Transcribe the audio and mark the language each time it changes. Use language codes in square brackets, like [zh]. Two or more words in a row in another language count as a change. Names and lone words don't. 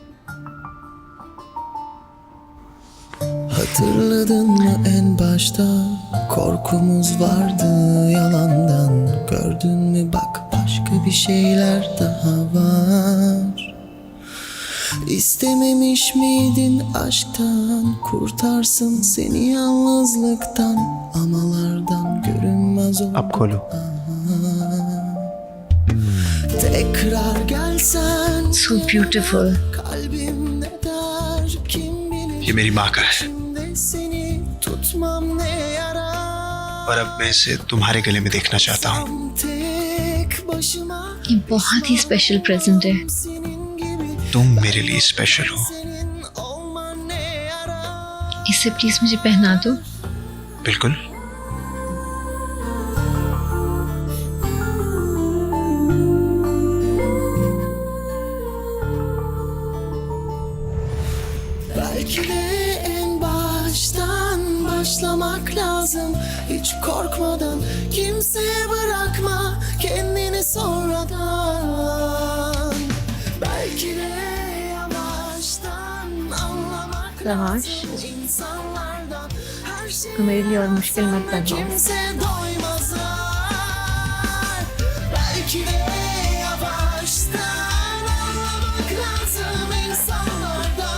[tr] Hatırladın mı en başta korkumuz vardı yalandan, gördün mü bak başka bir şeyler daha var. İstememiş miydin aşktan, kurtarsın seni yalnızlıktan, amalardan görünmez oldu. [hi] अब खोलो। [tr] Tekrar gelsen [en] So beautiful. [tr] kalbim ne der kim bilir. [hi] ये मेरी माँ का है [tr] İçimde seni tutmam ne yarar. [hi] और अब मैं इसे तुम्हारे गले में देखना चाहता हूँ। [tr] Tek başıma [hi] ये बहुत ही [en] special present [hi] है। [tr] senin gibi [hi] तुम मेरे लिए स्पेशल हो। [tr] senin olman ne yarar. [hi] इसे प्लीज मुझे पहना दो। बिल्कुल। [tr] Belki de en baştan başlamak lazım. Hiç korkmadan kimseye bırakma kendini sonradan. Belki de yavaştan anlamak Savaş, lazım insanlardan. Her şey [hi] मेरे लिए और मुश्किल मत करना। [tr] kimse doymazlar. Belki de yavaştan anlamak lazım insanlardan.